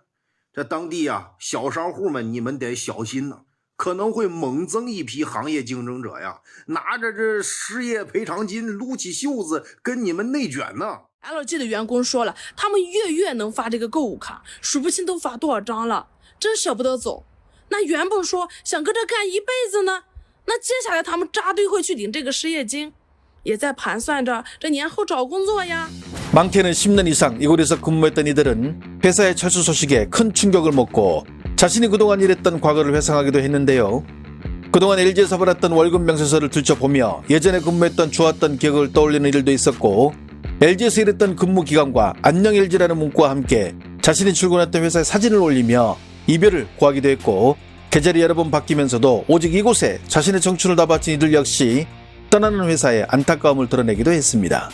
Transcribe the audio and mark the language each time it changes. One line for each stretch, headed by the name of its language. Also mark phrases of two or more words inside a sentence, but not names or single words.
Chinese: 这当地啊，小商户们你们得小心呐，可能会猛增一批行业竞争者呀，拿着这失业赔偿金撸起袖子跟你们内卷呢。 LG 的员工说了，他们月能发这个购物卡，数不清都发多少张了，真舍不得走。那原本说想跟这干一辈子呢，那接下来他们扎堆会去领这个失业金，也在盘算着这年后找工作呀。
Korean: 많게는 10년 이상 이곳에서 근무했던 이들은 회사의 철수 소식에 큰 충격을 먹고 자신이 그동안 일했던 과거를 회상하기도 했는데요. 그동안 LG에서 받았던 월급 명세서를 들춰보며 예전에 근무했던 좋았던 기억을 떠올리는 일도 있었고, LG에서 일했던 근무 기간과 안녕 LG라는 문구와 함께 자신이 출근했던 회사의 사진을 올리며 이별을 구하기도 했고, 계절이 여러 번 바뀌면서도 오직 이곳에 자신의 청춘을 다 바친 이들 역시 떠나는 회사에 안타까움을 드러내기도 했습니다.